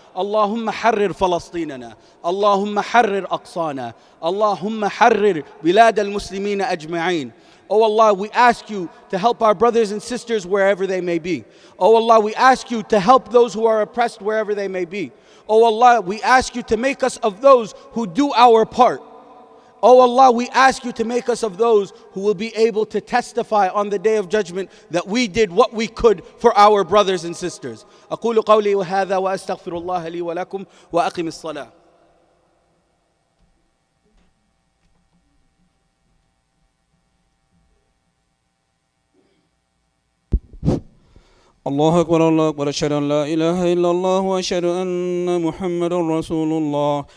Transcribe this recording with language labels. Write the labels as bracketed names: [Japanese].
[Arabic] اللهم حرر فلسطيننا، اللهم حرر أقصانا، اللهم حرر بلاد المسلمين أجمعين. [English] Oh Allah, we ask you to help our brothers and sisters wherever they may be. Oh Allah, we ask you to help those who are oppressed wherever they may be. Oh Allah, we ask you to make us of those who do our part. Oh Allah, we ask you to make us of those who will be able to testify on the day of judgment that we did what we could for our brothers and sisters. [Arabic] أقول قولي وهذا وأستغفر الله لي ولكم وأقم الصلاة. الله أكبر الله أكبر أشهد أن لا إله إلا الله وأشهد أن محمد رسول الله.